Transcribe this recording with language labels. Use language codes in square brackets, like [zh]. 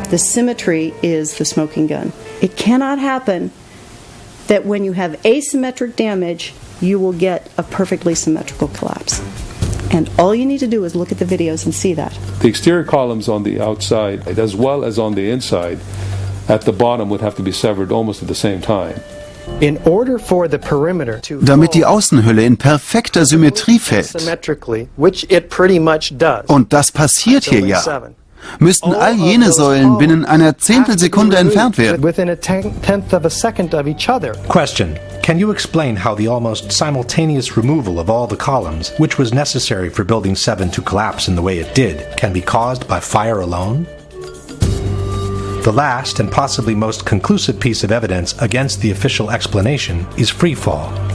[en] The symmetry is the smoking gun. It cannot happen that when you have asymmetric damage, you will get a perfectly symmetrical collapse. And all you need to do is look at the videos and see that. The exterior columns on the outside, as well as on the inside, at the bottom would have to be severed almost at the same time. In order for the perimeter to [de] Damit die Außenhülle in perfekter Symmetrie fällt, [en] symmetrically, which it pretty much does. [de] und das passiert hier ja, müssten all jene Säulen binnen einer Zehntelsekunde entfernt werden. [en] Within a tenth of a second of each other. Question. Can you explain how the almost simultaneous removal of all the columns, which was necessary for Building 7 to collapse in the way it did, can be caused by fire alone? The last and possibly most conclusive piece of evidence against the official explanation is freefall.